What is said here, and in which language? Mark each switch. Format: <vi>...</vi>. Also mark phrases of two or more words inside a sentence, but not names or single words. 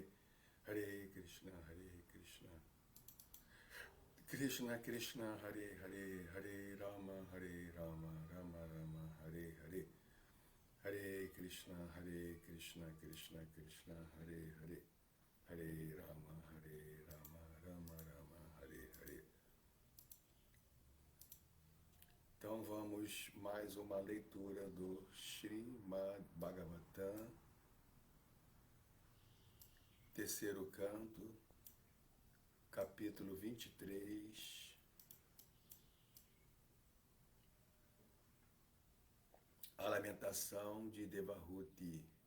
<sa>Hare Krishna, Krishna Krishna, Hare Hare. Hare Rama, Rama Rama, Hare Hare. Hare Krishna, Krishna Krishna, Hare Hare. Hare Rama, Rama Rama, Hare Hare.</sa> <pt>Então vamos mais uma leitura do Srimad Bhagavatam, terceiro canto, capítulo 23, a lamentação de Devahuti.</pt>